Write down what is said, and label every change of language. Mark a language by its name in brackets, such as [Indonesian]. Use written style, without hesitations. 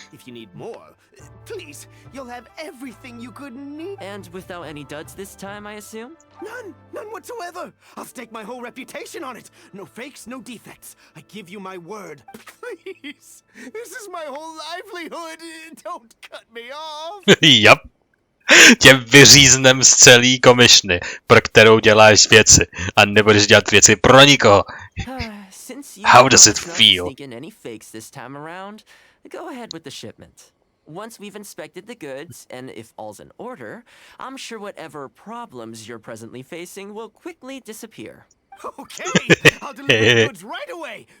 [English] If you need more, please, you'll have everything you could need. And without any duds this time, I assume? None whatsoever. I'll stake my whole reputation on it. No fakes, no defects. I give you my word. Please, this is my whole livelihood. Don't cut me off. Yep. [Czech] Tě vyříznem z celý komišny, pro kterou děláš věci a nebudeš dělat věci pro nikoho. [English] Since you How does it aren't feel? sneaking any fakes this time around, go ahead with the shipment. Once we've inspected the goods, and if all's in order, I'm sure whatever problems you're presently facing will quickly disappear. Okay, I'll deliver the goods right away.